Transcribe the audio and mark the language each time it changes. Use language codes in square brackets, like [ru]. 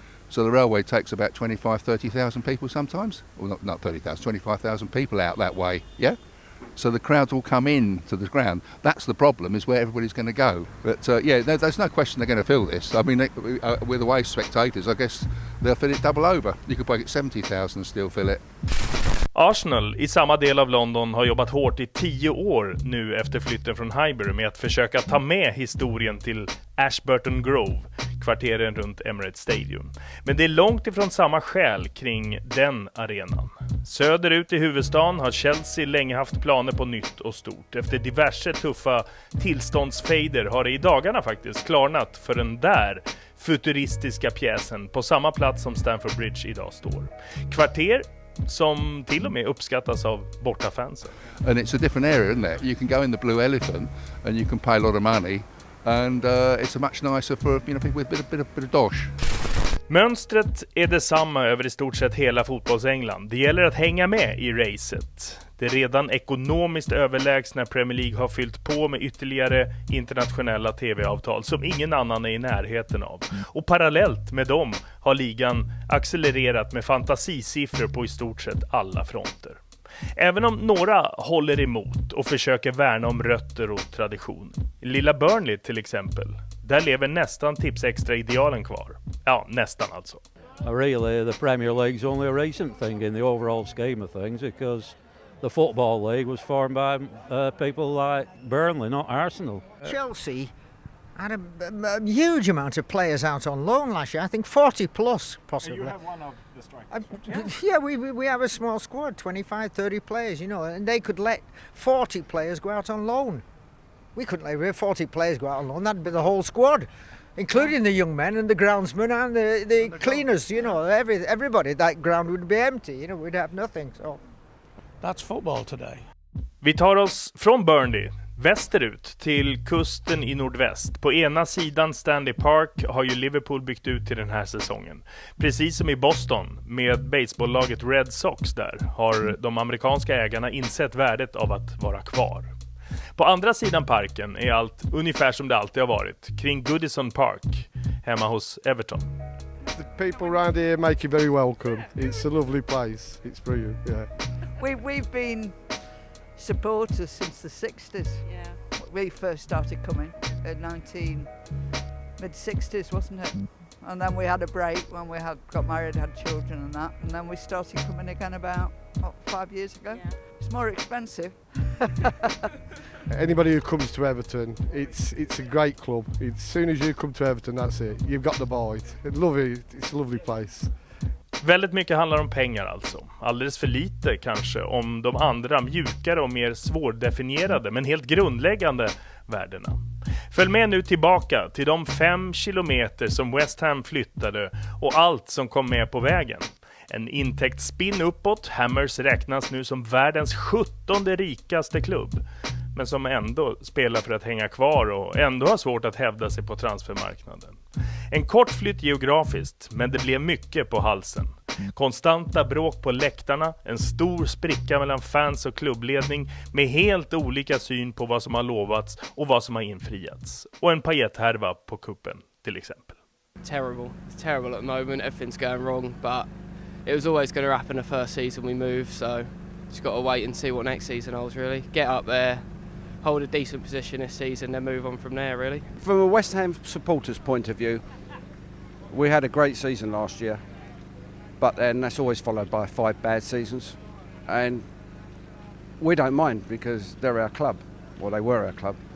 [en] So the railway takes about 30,000 people sometimes. Well, not 30,000, 25,000 people out that way, yeah? So the crowds all come in to the ground. That's the problem, is where everybody's going to go. But there's no question they're going to fill this. I mean, with away spectators, I guess they'll fill it double over. You could probably get 70,000 and still fill it. [sv] Arsenal i samma del av London har jobbat hårt i 10 år nu efter flytten från Highbury med att försöka ta med historien till Ashburton Grove, kvarteren runt Emirates Stadium. Men det är långt ifrån samma skäl kring den arenan. Söderut i huvudstaden har Chelsea länge haft planer på nytt och stort. Efter diverse tuffa tillståndsfejder har det i dagarna faktiskt klarnat för den där futuristiska pjäsen på samma plats som Stamford Bridge idag står. Kvarter som till och med uppskattas av bortafansen. [en] And it's a different area, isn't it? You can go in the Blue Elephant and you can pay a lot of money and it's much nicer for people with a bit of dosh. [sv] Mönstret är detsamma över i stort sett hela fotbolls-England. Det gäller att hänga med i racet. Det redan ekonomiskt överlägsna Premier League har fyllt på med ytterligare internationella tv-avtal som ingen annan är i närheten av. Och parallellt med dem har ligan accelererat med fantasisiffror på i stort sett alla fronter. Även om några håller emot och försöker värna om rötter och tradition. Lilla Burnley till exempel. Där lever nästan tipsextra-idealen kvar. Ja, nästan alltså. [en] Really, the Premier League's only a recent thing in the overall scheme of things because the Football League was formed by people like Burnley, not Arsenal. Chelsea had a huge amount of players out on loan last year. I think 40 plus, possibly. You have one of the strikers. Yeah, we have a small squad, 25, 30 players, and they could let 40 players go out on loan. We couldn't let 40 players go out on loan. That'd be the whole squad, including the young men and the groundsmen and the cleaners. Everybody. That ground would be empty. We'd have nothing. So that's football today. [sv] Vi tar oss från Burnley västerut till kusten i nordväst. På ena sidan Stanley Park har ju Liverpool byggt ut till den här säsongen. Precis som i Boston med baseballlaget Red Sox där har de amerikanska ägarna insett värdet av att vara kvar. På andra sidan parken är allt ungefär som det alltid har varit, kring Goodison Park, hemma hos Everton. [en] The people around here make you very welcome. It's a lovely place. It's brilliant, yeah. We've been supporters since the 60s. Yeah. We first started coming in mid-60s, wasn't it? And then we had a break when we got married, had children and that. And then we started coming again about 5 years ago. Yeah. It's more expensive. Anybody who comes to Everton, it's a great club. As soon as you come to Everton, that's it. You've got the bite. It's a lovely place. [sv] Väldigt mycket handlar om pengar alltså. Alldeles för lite kanske om de andra mjukare och mer svårdefinierade men helt grundläggande värdena. Följ med nu tillbaka till de 5 kilometer som West Ham flyttade och allt som kom med på vägen. En intäktsspinn uppåt. Hammers räknas nu som världens 17:e rikaste klubb. Men som ändå spelar för att hänga kvar och ändå har svårt att hävda sig på transfermarknaden. En kort flytt geografiskt, men det blev mycket på halsen. Konstanta bråk på läktarna, en stor spricka mellan fans och klubbledning med helt olika syn på vad som har lovats och vad som har infriats. Och en pajetthärva på kuppen till exempel. [en] It's terrible at the moment, everything's going wrong, but it was always going to happen the first season we moved, so just got to wait and see what next season holds really. Get up there, hold a decent position this season, then move on from there really. From a West Ham supporter's point of view, we had a great season last year, but then that's always followed by 5 bad seasons, and we don't mind because they're our club, or they were our club.